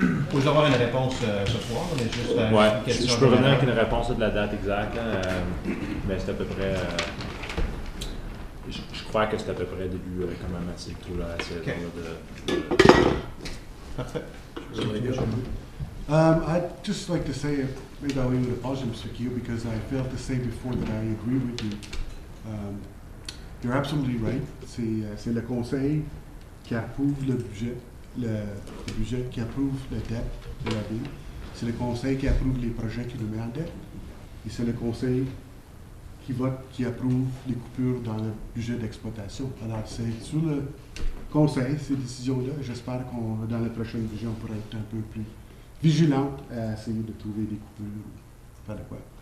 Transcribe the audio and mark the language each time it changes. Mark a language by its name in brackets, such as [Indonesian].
[French] Faut avoir une réponse ce soir, mais juste une question. Je peux revenir avec une réponse de la date exacte, mais c'est à peu près... Je crois que c'est à peu près début quand même assez tôt la saison. Parfait. [English] I'd just like to say, maybe I'll even apologize, Mr. Keel, because I failed to say before that I agree with you. You're absolutely right. [French] C'est le conseil qui approuve le budget qui approuve la dette de la ville. C'est le conseil qui approuve les projets qui nous met en dette. Et c'est le conseil qui vote, qui approuve les coupures dans le budget d'exploitation. Alors, c'est sur le conseil, ces décisions-là. J'espère qu'on, dans la prochaine budget, on pourra être un peu plus vigilante à essayer de trouver des coupures adéquates.